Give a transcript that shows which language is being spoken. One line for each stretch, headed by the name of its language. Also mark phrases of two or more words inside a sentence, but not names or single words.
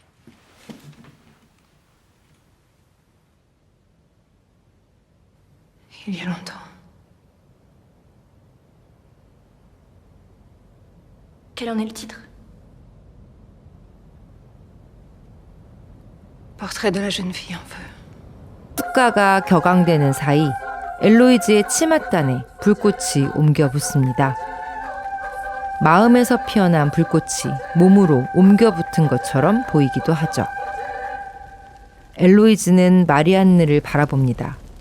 French: Il y a longtemps. Quel en est le titre? Portrait de la jeune fille en feu.
Korean: 흑가가 격앙되는 사이 엘로이즈의 치맛단에 불꽃이 옮겨 붙습니다. 마음에서 피어난 불꽃이 몸으로 옮겨 붙은 것처럼 보이기도 하죠. 엘로이즈는 마리안느를 바라봅니다.